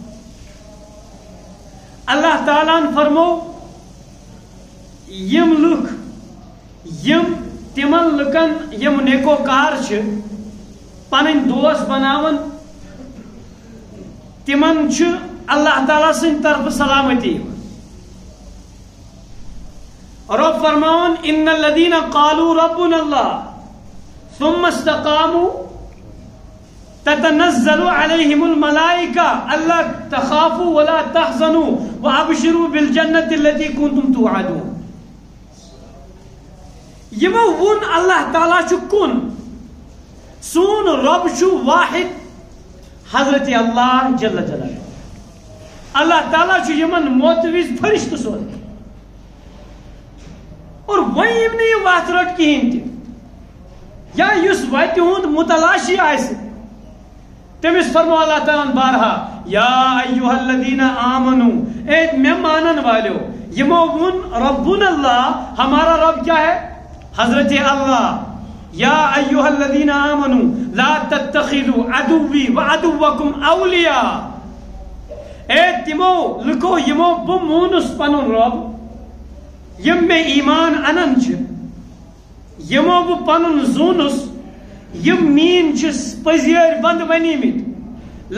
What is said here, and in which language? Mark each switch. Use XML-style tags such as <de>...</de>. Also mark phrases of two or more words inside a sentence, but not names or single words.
<ks>اللہ تعالیٰ ہن فرمو یم لُکھ یم تمن لُکن یم نیکوکار چھِ پنٕنۍ دوس بناون، تمن چھُ اللہ تعالیٰ سٕنٛدِ طرفہٕ سلامتی یِوان۔ اور رب فرماؤن</ks> <ar>ان الذین قالوا ربنا اللہ ثم استقاموا تتنزل علیہم الملائکہ الا تخافوا ولا تحزنوا وابشروا بالجنة التي كنتم توعدون.</ar> <ks>یمو ون اللہ تعالیٰ چھُ کُن، سون رب چھُ واحد حضرت اللہ</ks> <ar>جل جلالہ.</ar> <ks>اللہ تعالیٰ چھُ یمن موتوز فرشتہ سوزان اور وۄنۍ یِم نہٕ یہِ وَتھ رٔٹ کِہیٖنۍ تہِ یا یُس وَتہِ ہُنٛد متلاشی آسہِ تٔمِس فرمو اللہ تعالیٰ بارہا</ks> <ar>یا ایُّہا الذین آمنوا،</ar> <ks>اے مےٚ مانن والیو. یمو وون</ks> <ar>ربنا اللہ،</ar> <ur>ہمارا رب کیا ہے؟</ur> <ar>حضرت اللہ. یا ایُّہا الذین آمنوا لا تتخذوا عدوی وعدوکم اولیاء.</ar> <ks>اے تمو لکو یمو بہ مونس پنن رب، یم میں ایمان انن چھ، یمو بہ پنن زونس، یم مین چھ پزیر بند ونیمت.</ks>